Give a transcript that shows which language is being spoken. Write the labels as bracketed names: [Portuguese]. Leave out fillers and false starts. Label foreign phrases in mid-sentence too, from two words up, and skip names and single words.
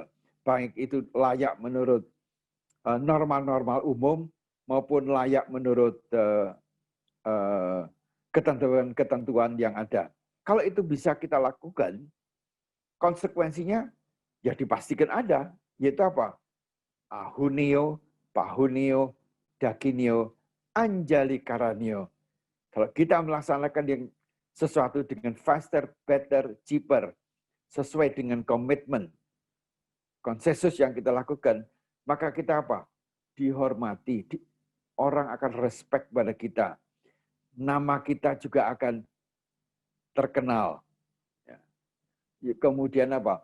[Indonesian] Baik itu layak menurut norma-norma umum maupun layak menurut ketentuan-ketentuan yang ada. Kalau itu bisa kita lakukan, konsekuensinya ya dipastikan ada, yaitu apa? [Pali] Ahunio, pahunio, dakinio, anjali karanio. [Indonesian] Kalau kita melaksanakan yang sesuatu dengan [English] faster, better, cheaper, [Indonesian] sesuai dengan komitmen, konsensus yang kita lakukan, maka kita apa? Dihormati, orang akan respect pada kita. Nama kita juga akan terkenal. Kemudian apa?